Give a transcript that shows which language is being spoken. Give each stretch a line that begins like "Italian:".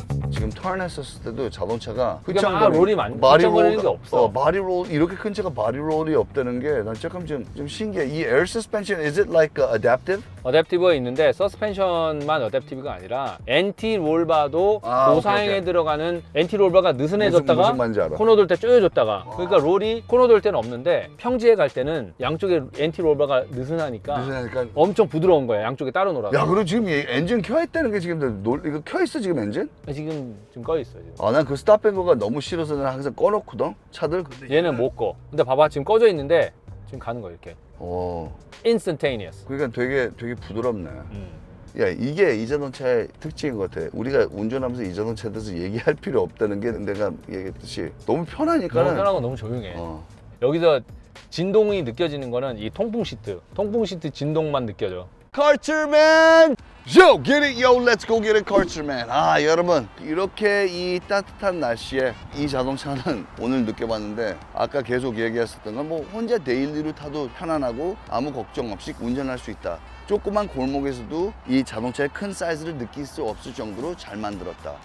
Korean: 지금 턴했었을 때도 자동차가 그러니까 막 롤이 휘청거리는 게 없어. 바디 롤 이렇게 큰 차가 바디 롤이 없다는 게 난 조금 좀 신기해. 이 에어 서스펜션
English: is it like adaptive?
Korean: 어댑티브가 있는데 서스펜션만 어댑티브가 아니라 엔티 롤바도 고사양에 오케이. 들어가는 엔티 롤바가 느슨해졌다가 무슨 말인지 알아. 코너 돌 때 쪼여졌다가 그러니까 롤이 코너 돌 때는 없는데 평지에 갈 때는 양쪽에 엔티 롤바가 느슨하니까 그러니까 엄청 부드러운 거야. 양쪽에 따로 놀아서. 야, 그리고 지금 이 엔진 켜 있다는 게 지금 이거 켜 있어 지금 엔진? 지금 꺼 있어요. 지금. 아, 난 그 스탑앤거가 너무 싫어서 난 항상 꺼놓거든 차들. 근데 얘는 못 꺼. 근데 봐봐 지금 꺼져 있는데 지금 가는 거야 이렇게.
English: instantaneous.
Korean: 그러니까 되게 부드럽네. 야, 이게 이 자동차의 특징인 것 같아. 우리가 운전하면서 이 자동차에 대해서 얘기할 필요 없다는 게 내가 얘기했듯이 너무 편하니까는. 너무 편하고 너무 조용해. 어. 여기서 진동이 느껴지는 거는 이 통풍 시트 진동만 느껴져.
English: Karcherman! Yo, get it, yo, let's go get it, Karcherman.
Korean: 아, 여러분, 이렇게 이 따뜻한 날씨에 이 자동차는 오늘 느껴봤는데 아까 계속 얘기했었던 건 뭐 혼자 데일리로 타도 편안하고 아무 걱정 없이 운전할 수 있다. 조그만 골목에서도 이 자동차의 큰 사이즈를 느낄 수 없을 정도로 잘 만들었다.